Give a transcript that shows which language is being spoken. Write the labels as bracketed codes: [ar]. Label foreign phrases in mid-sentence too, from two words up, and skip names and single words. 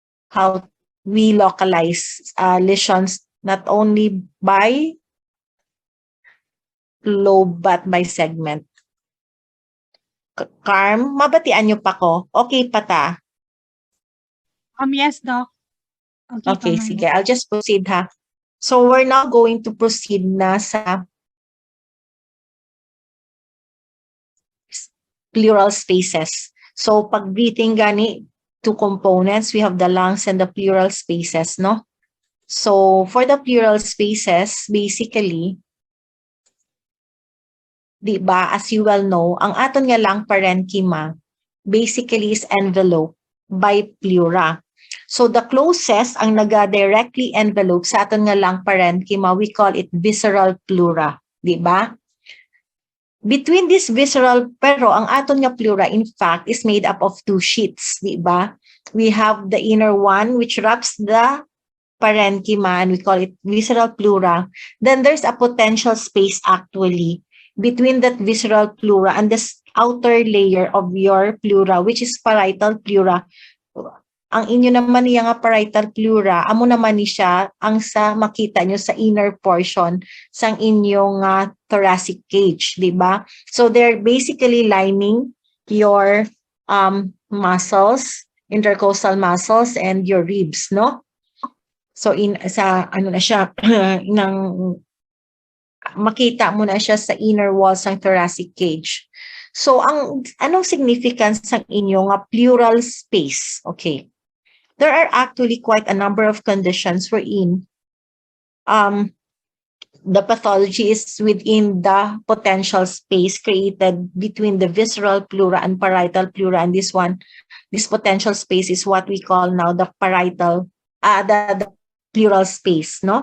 [en] how we localize lesions not only by lobe but by segment. [hil] Carm, mabatian niyo pa ko? Okay pa ta? [en] Yes, Doc. Okay, Okay, [hil] pa, sige. [en] I'll just proceed ha. So we're now going to proceed [hil] na sa [en] pleural spaces. [hil] So pag breathing gani, [en] two components, we have the lungs and the pleural spaces, no? So for the pleural spaces, basically, [tl] di ba, [en] as you well know, [hil] ang aton nga [en] lung parenchyma basically is enveloped by pleura. So the closest [hil] ang naga-directly envelope sa aton nga [en] lung parenchyma, we call it visceral pleura, [tl] di ba? [en] Between this visceral, [hil] pero ang aton nga pleura in fact [en] is made up of two sheets, [tl] di ba? [en] We have the inner one which wraps the parenchyma and we call it visceral pleura. Then there's a potential space actually between that visceral pleura and the outer layer of your pleura, which is parietal pleura. [hil] Ang inyo naman niya nga parietal pleura, amo naman ni siya ang sa makita nyo sa [en] inner portion [hil] sang inyong [en] thoracic cage, [tl] di ba? [en] So they're basically lining your muscles, intercostal muscles and your ribs, no? [tl] So sa ano na siya nang makita mo na siya sa [en] inner walls [tl] ng [en] thoracic cage. [tl] So anong significance ng inyong [en] pleural space? [tl] Okay. [en] There are actually quite a number of conditions wherein the pathology is within the potential space created between the visceral pleura and parietal pleura, and this potential space is what we call now the parietal the pleural space, no?